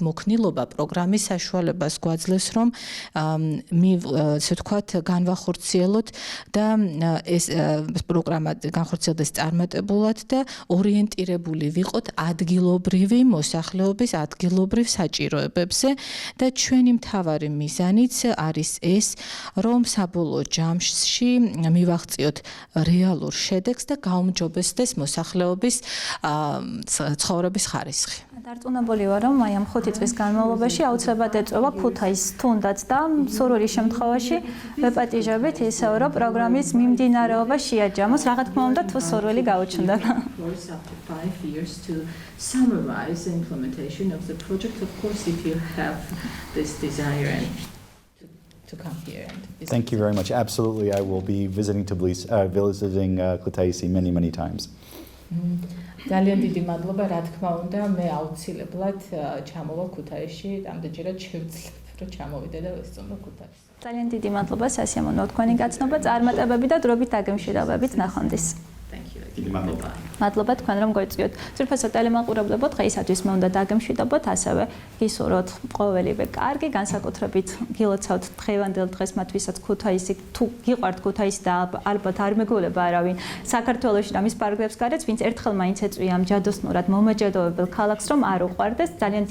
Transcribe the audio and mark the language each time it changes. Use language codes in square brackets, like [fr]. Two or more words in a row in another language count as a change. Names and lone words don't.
[ka] მოქნილობა პროგრამის საშუალებას გვაძლევს, რომ ესე ვთქვათ განვახორციელოთ და ეს პროგრამა განხორციელდეს წარმატებულად და ორიენტირებული ვიყოთ ადგილობრივი მოსახლეობის ადგილობრივ საჭიროებებზე და ჩვენი მთავარი მიზანიც არის ეს, რომ საბოლოო ჯამში მივაღწიოთ რეალურ შედეგს და გაუმჯობესდეს მოსახლეობის ცხოვრების ხარისხი. დარწმუნებული ვარ, რომ აი ამ 5 წლის განმავლობაში აუცილებლად ეწევა ქუთაისს თუნდაც და სურვილის შემთხვევაში ვეპატიჟებით ისევ, რომ პროგრამის მიმდინარეობა შეაჯამოს, რა თქმა უნდა, თუ სურვილი გაუჩნდება. [en] Summarize the implementation of the project, of course, if you have this desire and to come here and visit. Thank you very much. Absolutely, I will be visiting Kutaisi many times. [ka] ძალიან დიდი მადლობა, რა თქმა უნდა, მე აუცილებლად ჩამოვა ქუთაისში, ამდენჯერად შევძლებ, რომ ჩამოვიდე და ვესწავლო ქუთაისს. ძალიან დიდი მადლობა სასიამოვნო თქვენი გაცნობა, წარმატებები და დროებით დაგემშვიდობებით ნახვამდის. [en] Thank you. [ka] მადლობა თქვენ რომ გვეწიოთ. ძვირფასო ტელემაყურებლებო, დღეისათვის მე უნდა დაგემშვიდობოთ, ასევე გისურვოთ ყოველივე კარგი, განსაკუთრებით გილოცავთ დღევანდელ დღეს მათ ვისაც ქუთაისი, თუ გიყვართ ქუთაისი და ალბათ არ მეგონება არავინ საქართველოში და მის პარკებს გარეთ, ვინც ერთხელ მაინც ეწვია ამ ჯადოსნურად მომაჯადოებელ ქალაქს, რომ არ უყვარდეს.